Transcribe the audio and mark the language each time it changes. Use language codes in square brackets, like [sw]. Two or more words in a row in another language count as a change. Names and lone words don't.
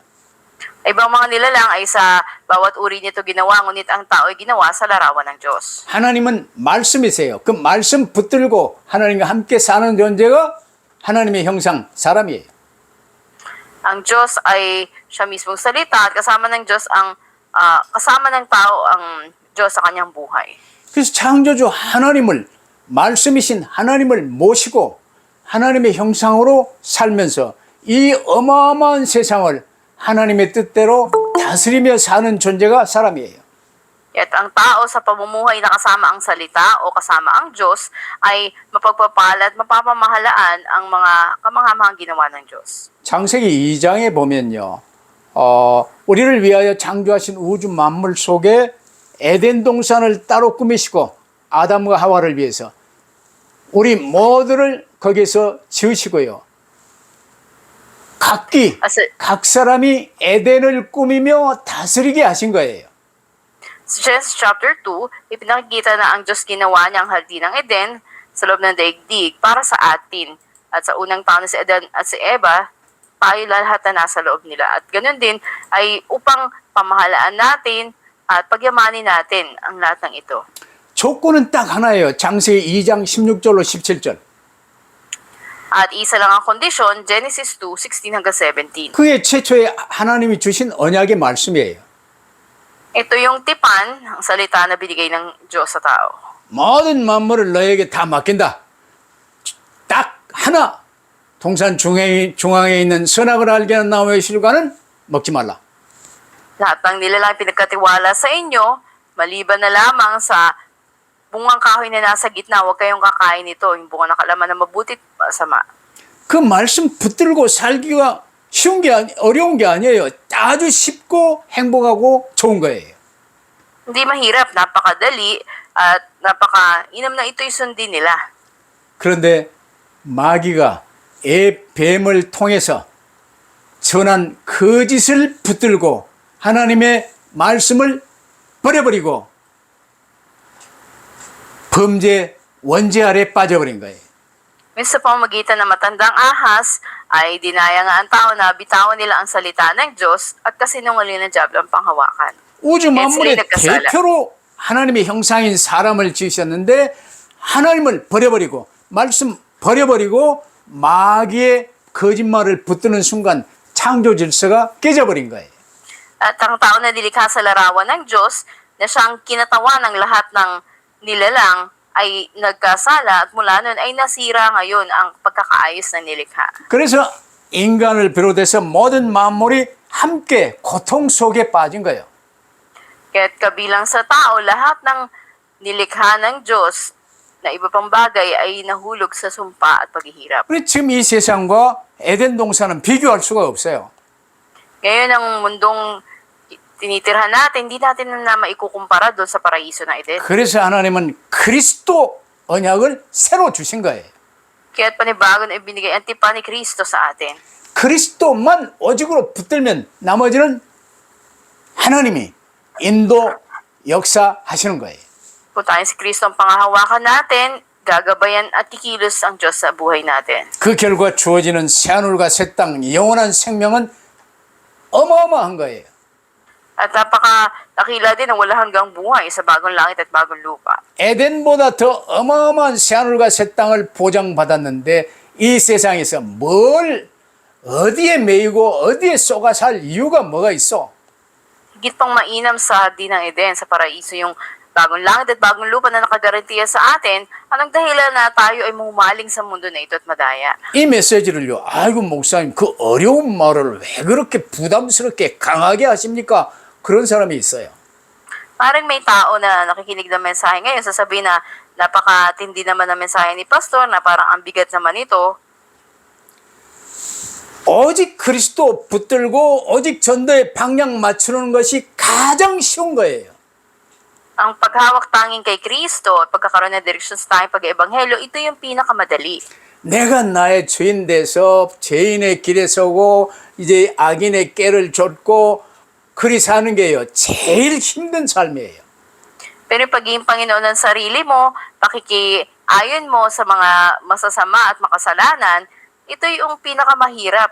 [tl] Ibang mga nilalang ay sa bawat uri nito ginawa, ngunit ang tao ay ginawa sa larawan ng Diyos. [ko] 하나님은 말씀이세요. 그 말씀 붙들고 하나님과 함께 사는 존재가 하나님의 형상, 사람이에요. [tl] Ang Diyos ay siya mismong salita at kasama ng Diyos ang kasama ng tao ang Diyos sa kanyang buhay. [ko] 그래서 창조주 하나님을 말씀이신 하나님을 모시고 하나님의 형상으로 살면서 이 어마어마한 세상을 하나님의 뜻대로 다스리며 사는 존재가 사람이에요. [tl] At ang tao sa pamumuhay na kasama ang salita o kasama ang Diyos ay mapagpapala at mapapamahalaan ang mga kamanghamang ginawa ng Diyos. [ko] 창세기 2장에 보면요. 우리를 위하여 창조하신 우주 만물 속에 에덴 동산을 따로 꾸미시고 아담과 하와를 위해서 우리 모두를 거기서 지으시고요. 각 사람이 에덴을 꾸미며 다스리게 하신 거예요. [tl] Sa Genesis chapter 2, ipinakikita na ang Diyos ginawa niya ang hardin ng Eden sa loob ng daigdig para sa atin. At sa unang tao na si Adan at si Eva, tayo lahat na nasa loob nila. At ganun din ay upang pamahalaan natin at pagyamanin natin ang lahat ng ito. [ko] 조건은 딱 하나예요. 창세기 2장 16절로 17절. [tl] At isa lang ang kondisyon, Genesis 2:16 hanggang 17. [ko] 그게 최초에 하나님이 주신 언약의 말씀이에요. [tl] Ito yung tipan, ang salita na binigay ng Diyos sa tao. [ko] 모든 만물을 너에게 다 맡긴다. 딱 하나, 동산 중앙에 있는 선악을 알게 하는 나무의 실과는 먹지 말라. [tl] Lahat ng nilalang pinagkatiwala sa inyo, maliban na lamang sa bungang kahoy na nasa gitna, huwag kayong kakain nito, yung bunga na kalaman na mabuti at masama. [ko] 그 말씀 붙들고 살기가 쉬운 게 어려운 게 아니에요. 아주 쉽고 행복하고 좋은 거예요. [tl] Hindi mahirap, napakadali, at napaka-inam na ito'y sundin nila. [ko] 그런데 마귀가 뱀을 통해서 전한 거짓을 붙들고 하나님의 말씀을 버려버리고 범죄 원죄 아래 빠져버린 거예요. [tl] Minsan sa pamamagitan ng matandang ahas, ay dinaya nga ang tao na bitawan nila ang salita ng Diyos at kasinungalingan ng diablo ang panghawakan. [ko] 우주 만물의 [tl] nagkasala. [ko] 대표로 하나님의 형상인 사람을 지으셨는데 하나님을 버려버리고 말씀 버려버리고 마귀의 거짓말을 붙드는 순간 창조 질서가 깨져버린 거예요. [tl] At ang tao na nilikha sa larawan ng Diyos, na siyang kinatawan ng lahat ng nilalang, ay nagkasala at mula nun ay nasira ngayon ang pagkakaayos ng nilikha. [ko] 그래서 인간을 비롯해서 모든 만물이 함께 고통 속에 빠진 거예요. [tl] Kaya't kabilang sa tao, lahat ng nilikha ng Diyos na iba pang bagay ay nahulog sa sumpa at paghihirap. [ko] 우리 지금 이 세상과 에덴 동산은 비교할 수가 없어요. [tl] Ngayon, ang mundong tinitirhan natin, hindi natin na maikukumpara doon sa paraiso na Eden. [ko] 그래서 하나님은 그리스도 언약을 새로 주신 거예요. [tl] Kaya't panibago na ibinigay ang tipan ni Kristo sa atin. [ko] 그리스도만 오직으로 붙들면 나머지는 하나님이 인도 역사하시는 거예요. [tl] Kung tayo si Kristo ang pangahawakan natin, gagabayan at kikilos ang Diyos sa buhay natin. [ko] 그 결과 주어지는 새하늘과 새 땅 영원한 생명은 어마어마한 거예요. [tl] At napaka-dakila din ang wala hanggang buhay sa bagong langit at bagong lupa. [ko] 에덴보다 더 어마어마한 새하늘과 새 땅을 보장받았는데 이 세상에서 뭘 어디에 매이고 어디에 쏘가 살 이유가 뭐가 있어? [tl] Higit pang mainam sa hardin ng Eden, sa paraiso, yung bagong langit at bagong lupa na nakagarantiya sa atin, anong dahilan na tayo ay mumaling sa mundo na ito at madaya? [ko] 이 메시지를요, 아이고 목사님 그 어려운 말을 왜 그렇게 부담스럽게 강하게 하십니까? 그런 사람이 있어요. [tl] Parang may tao na nakikinig ng mensahe ngayon, sasabihin na napakatindi naman ng mensahe ni Pastor, na parang ang bigat naman ito. [ko] 오직 그리스도 붙들고 오직 전도의 방향 맞추는 것이 가장 쉬운 거예요. [tl] Ang paghawak tanging kay Kristo at pagkakaroon ng direksyon sa tayong pag-ebanghelyo, ito yung pinakamadali. [ko] 내가 나의 주인 돼서 죄인의 길에 서고 이제 악인의 꾀를 좇고 그리 사는 게요. 제일 힘든 삶이에요. [tl] Pero yung pagiging Panginoon ng sarili mo, pakikiayon mo sa mga masasama at makasalanan, ito yung pinakamahirap.